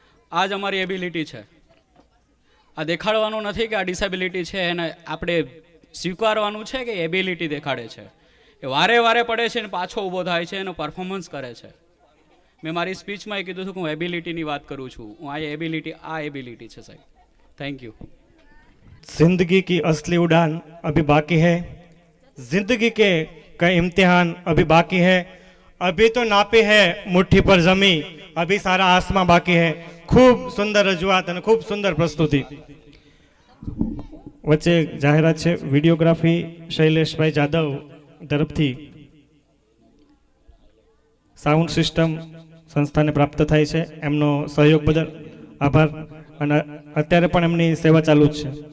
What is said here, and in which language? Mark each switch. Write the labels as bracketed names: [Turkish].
[Gujarati] આ જ અમારી એબિલિટી છે. આ દેખાડવાનું નથી કે આ ડિસેબિલિટી છે, એને આપણે સ્વીકારવાનું છે કે એબિલિટી દેખાડે છે. એ વારે વારે પડે છે અને પાછો ઊભો થાય છે, એનો પરફોર્મન્સ કરે છે. મેં મારી સ્પીચમાં એ કીધું હતું કે હું એબિલિટીની વાત કરું છું. હું આ એબિલિટી છે સાહેબ. Thank you. [Hindi] जिंदगी की असली उड़ान अभी बाकी है, जिंदगी के कई इम्तिहान अभी बाकी है, अभी तो नापी है मुट्ठी पर जमी, अभी सारा आसमां बाकी है. [Gujarati] खूब सुंदर रजूआत અને ખૂબ સુંદર પ્રસ્તુતિ. વચ્ચે જાહેરાત છે, વિડીયોગ્રાફી શૈલેષભાઈ જાદવ તરફથી સાઉન્ડ સિસ્ટમ સંસ્થાને પ્રાપ્ત થાય છે. એમનો સહયોગ બદલ આભાર. અને અત્યારે પણ એમની સેવા ચાલુ જ છે.